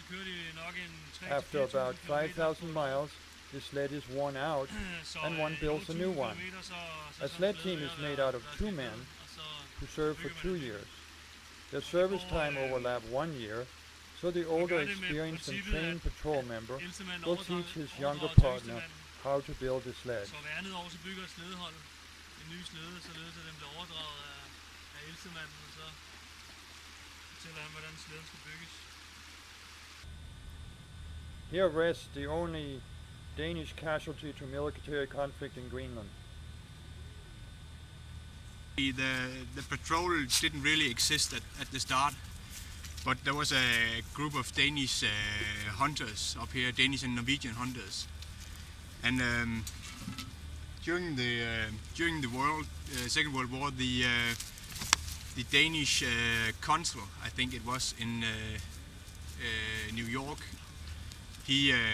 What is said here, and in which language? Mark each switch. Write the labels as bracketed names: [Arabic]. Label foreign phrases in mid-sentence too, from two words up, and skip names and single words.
[English] After about 5,000 miles, the sled is worn out and one builds a new one. A sled team is made out of 2 men who serve for 2 years. Their service time overlap 1 year, so the older, experienced and trained patrol member will teach his younger partner how to build a sled. [Danish] Så hver andet år så bygger slædeholdet en ny slæde, således at den bliver overdraget af ældsemanden, og så fortæller han, hvordan slæden skal bygges. [English] Here rests the only Danish casualty to military conflict in Greenland. The patrol didn't really exist at the start, but there was a group of Danish hunters up here, Danish and Norwegian hunters, and during the Second World War, the Danish consul, I think it was in New York, he